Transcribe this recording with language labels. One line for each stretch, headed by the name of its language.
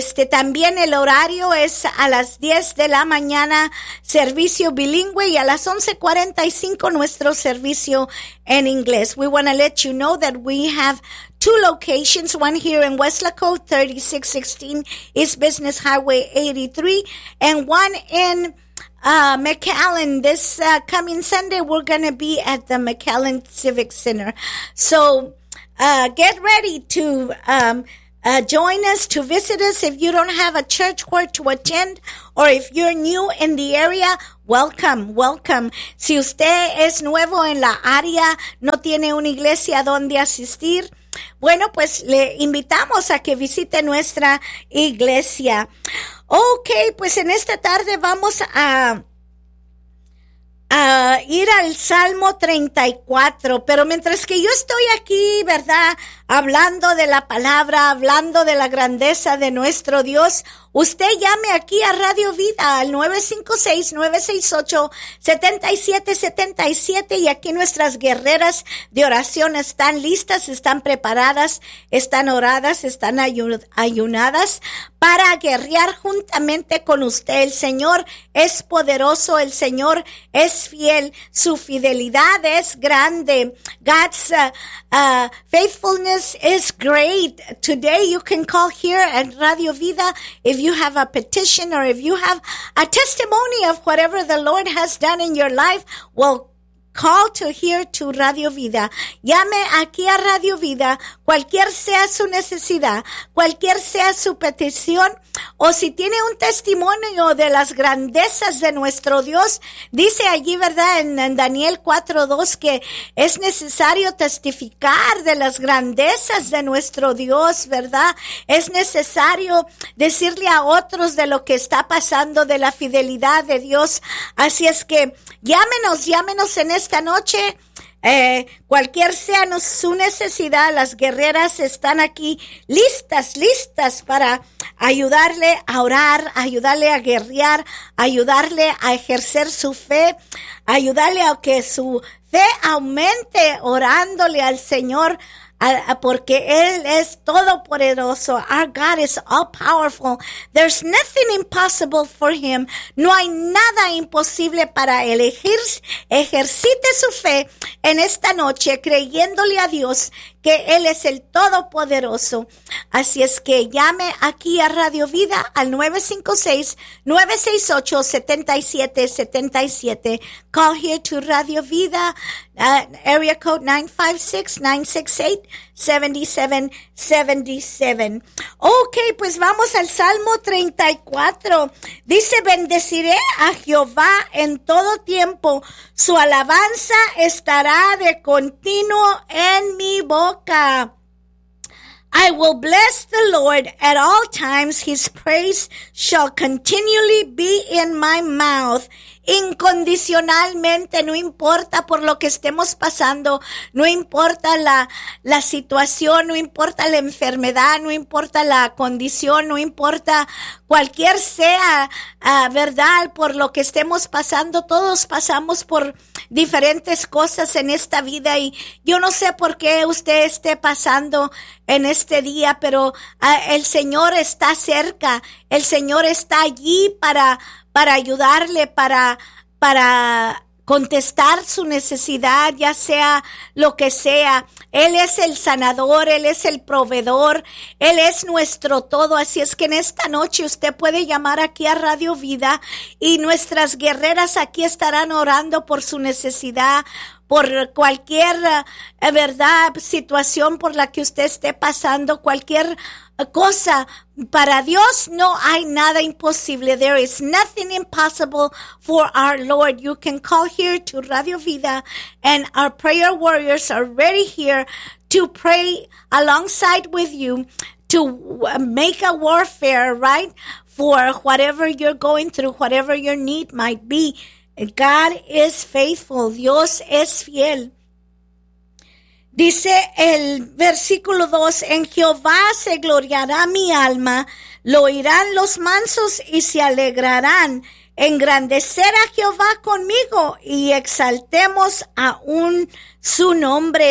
Spanish: También el horario es a las 10 de la mañana, servicio bilingüe, y a las 11:45 nuestro servicio en inglés.
English: We want to let you know that we have two locations, one here in Weslaco, 3616 East Business Highway 83, and one in McAllen. This coming Sunday, we're going to be at the McAllen Civic Center. So get ready to join us, to visit us. If you don't have a church where to attend, or if you're new in the area, welcome, welcome.
Spanish: Si usted es nuevo en la área, no tiene una iglesia donde asistir, bueno, pues le invitamos a que visite nuestra iglesia. Ok, pues en esta tarde vamos a ir al Salmo 34. Pero mientras que yo estoy aquí, ¿verdad?, hablando de la palabra, hablando de la grandeza de nuestro Dios, usted llame aquí a Radio Vida al 956-968-7777 y aquí nuestras guerreras de oración están listas, están preparadas, están oradas, están ayunadas para guerrear juntamente con usted. El Señor es poderoso, el Señor es fiel, su fidelidad es grande.
English: God's faithfulness is great. Today you can call here at Radio Vida if you have a petition or if you have a testimony of whatever the Lord has done in your life. Well, call to here to Radio Vida.
Spanish: Llame aquí a Radio Vida, cualquier sea su necesidad, cualquier sea su petición, o si tiene un testimonio de las grandezas de nuestro Dios. Dice allí, ¿verdad?, en Daniel 4:2, que es necesario testificar de las grandezas de nuestro Dios, ¿verdad? Es necesario decirle a otros de lo que está pasando, de la fidelidad de Dios. Así es que llámenos, llámenos en esta noche, cualquier sea su necesidad, las guerreras están aquí listas, listas para ayudarle a orar, ayudarle a guerrear, ayudarle a ejercer su fe, ayudarle a que su fe aumente orándole al Señor, porque Él es todopoderoso.
English: Our God is all powerful. There's nothing impossible for Him.
Spanish: No hay nada imposible para Él. Ejercite su fe en esta noche, creyéndole a Dios que Él es el todopoderoso. Así es que llame aquí a Radio Vida al 956-968-7777.
English: Call here to Radio Vida, area code 956-968-7777.
Spanish: Ok, pues vamos al Salmo 34. Dice, bendeciré a Jehová en todo tiempo. Su alabanza estará de continuo en mi boca.
English: I will bless the Lord at all times. His praise shall continually be in my mouth.
Spanish: Incondicionalmente, no importa por lo que estemos pasando, no importa la situación, no importa la enfermedad, no importa la condición, no importa cualquier sea, verdad, por lo que estemos pasando. Todos pasamos por diferentes cosas en esta vida, y yo no sé por qué usted esté pasando en este día, pero el Señor está cerca, el Señor está allí para ayudarle, para contestar su necesidad, ya sea lo que sea. Él es el sanador, Él es el proveedor, Él es nuestro todo. Así es que en esta noche usted puede llamar aquí a Radio Vida y nuestras guerreras aquí estarán orando por su necesidad, por cualquier, verdad, situación por la que usted esté pasando, cualquier cosa. Para Dios no hay nada imposible.
English: There is nothing impossible for our Lord. You can call here to Radio Vida, and our prayer warriors are ready here to pray alongside with you, to make a warfare, right, for whatever you're going through, whatever your need might be. God is faithful.
Spanish: Dios es fiel. Dice el versículo 2, en Jehová se gloriará mi alma, lo oirán los mansos y se alegrarán. Engrandecer a Jehová conmigo y exaltemos aún su nombre.